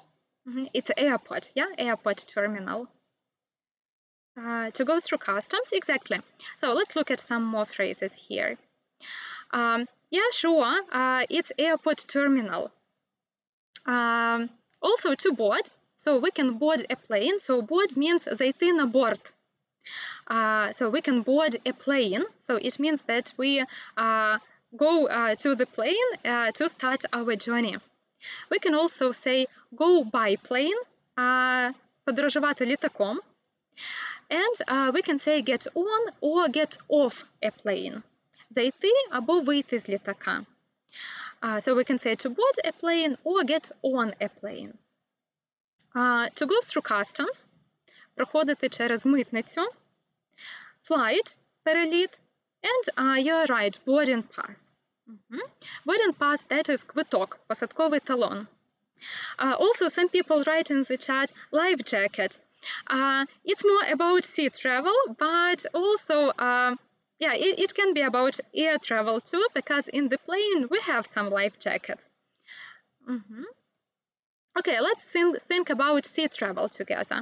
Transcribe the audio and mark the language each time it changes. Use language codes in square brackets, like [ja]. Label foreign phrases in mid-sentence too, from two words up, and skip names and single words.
[en] It's airport, yeah, airport terminal. To go through customs, exactly. So let's look at some more phrases here. Yeah, sure, it's airport terminal. Also to board, so we can board a plane. So board means [uk] зайти на борт. [en] So we can board a plane. So it means that we go to the plane to start our journey. We can also say go by plane, [uk] подорожувати літаком. [en] And we can say get on or get off a plane. [uk] Зайти або вийти з літака. [en] So we can say to board a plane or get on a plane. To go through customs, [uk] проходити через митницю. [en] Flight, переліт. And you're right, boarding pass. Boarding pass, that is [uk] квиток, посадковий талон. [en] Also, some people write in the chat, life jacket. It's more about sea travel, but also, yeah, it can be about air travel too, because in the plane we have some life jackets. Okay, let's think about sea travel together.